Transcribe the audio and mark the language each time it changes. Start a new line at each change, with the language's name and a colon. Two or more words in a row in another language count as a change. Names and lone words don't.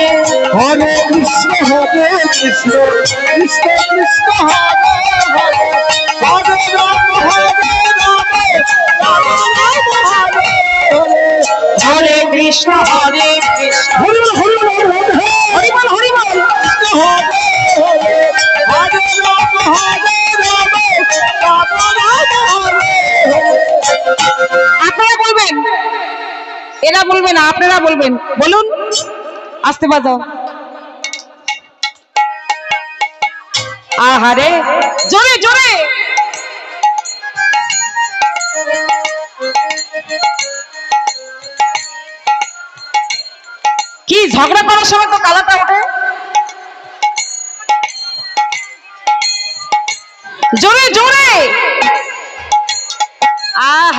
Sanskrit: हरे कृष्ण कृष्ण कृष्ण हरे हरे हरे राम राम हरे हरे कृष्ण हरे हरे हरि बोल कृष्ण हरे हरे राम हरे
Bangla: আপনারা বলবেন এরা বলবেন আপনারা বলবেন বলুন আস্তে বাজাও আহারে জোরে জোরে কি ঝগড়া করার সময় তো কালাটা ওঠে জোরে জোরে আহা